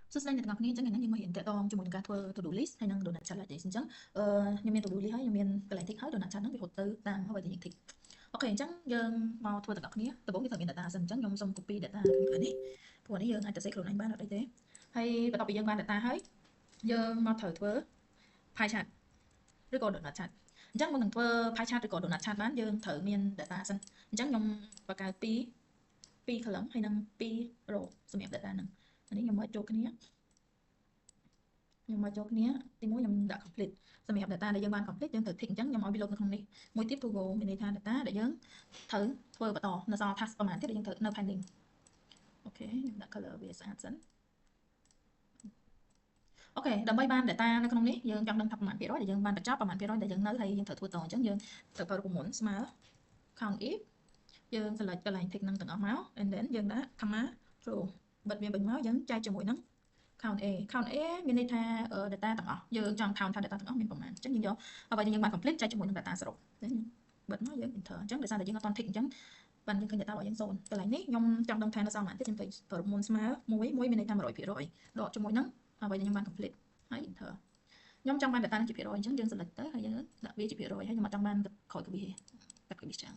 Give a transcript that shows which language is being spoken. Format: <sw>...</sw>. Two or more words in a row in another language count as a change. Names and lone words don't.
<km>សួស្តីអ្នកទាំងអស់គ្នាអញ្ចឹងថ្ងៃនេះយើងមករៀនតាក់ទងជាមួយនឹងការធ្វើ</km> <en>to do list</en> <km>ហើយនិង</km> <en>donut chart</en> <km>lại អញ្ចឹងខ្ញុំមាន</km> <en>to do list</en> <km>ហើយខ្ញុំមានកន្លែង tick ហើយ</km> <en>donut chart</en> <km>ហ្នឹងវាហត់ទៅតាមអ្វីដែលយើង tick អូខេអញ្ចឹងយើងមកធ្វើទាំងអស់គ្នាដំបូងគឺត្រូវមាន data សិនអញ្ចឹងខ្ញុំសូម</km> <en>copy data</en> <km>ខាងលើនេះព្រោះនេះយើងអាចទៅសេខ្លួនឯងបានអត់អីទេហើយបន្ទាប់ពីយើងបាន data ហើយយើងមកត្រូវធ្វើ</km> <en>pie chart</en> <km>ឬក៏</km> <en>donut chart</en> <km>អញ្ចឹងមុននឹងធ្វើ</km> <en>pie chart</en> <km>ឬក៏</km> <en>donut chart</en> <km>បានយើងត្រូវមាន data សិនអញ្ចឹងខ្ញុំបង្កើត2 column ហើយនិង2 row សម្រាប់ data ហ្នឹងនេះខ្ញុំមកចូលគ្នា ទី1ខ្ញុំដាក់ complete សម្រាប់ data ដែលយើងបាន complete យើងត្រូវ tick អញ្ចឹងខ្ញុំឲ្យវាលោតនៅក្នុងនេះមួយទៀត</km> <en>to go</en> <km>មានន័យថា data ដែលយើងត្រូវធ្វើបន្តនៅសល់ task ប្រហែលទៀតដែលយើងត្រូវនៅ pending អូខេខ្ញុំដាក់ color វាស្អាតសិនអូខេដើម្បីបាន data នៅក្នុងនេះយើងចង់ដឹងថាប្រ មាណភាគរយដែលយើងបានបញ្ចប់ប្រមាណភាគរយដែលយើងនៅហើយយើងត្រូវធ្វើតអញ្ចឹងយើងត្រូវប្រើរូបមន្តស្មើ</km> <en>count if</en> <km>យើង select កន្លែង tick នឹងទាំងអស់មក</km> <en>and then</en> <km>យើងដាក់</km> <en>comma row</en> <km>បិទវាវិញមកយើងចែកជាមួយនឹងcount A មានន័យថា data ទាំងអស់យើងចង់ count ថា data ទាំងអស់មានប្រមាណអញ្ចឹងយើងយកអ្វីដែលយើងបាន complete ចែកជាមួយនឹង data សរុបបិទមកយើង enter អញ្ចឹងដោយសារតែយើងអត់ទាន់ tick អញ្ចឹងបានយើងឃើញ data របស់យើង0កន្លែងនេះខ្ញុំចង់ដឹងថានៅសល់ប៉ុន្មានទៀតខ្ញុំត្រូវប្រើរូបមន្តស្មើ1មានន័យថា 100% ដកជាមួយនឹងអ្វីដែលខ្ញុំបាន complete ហើយ enter ខ្ញុំចង់បាន data នេះជាភាគរយអញ្ចឹងយើង select ទៅហើយយើងដាក់វាជាភាគរយហើយខ្ញុំអត់ចង់បានក្រោយវាកាត់វាចឹង</km>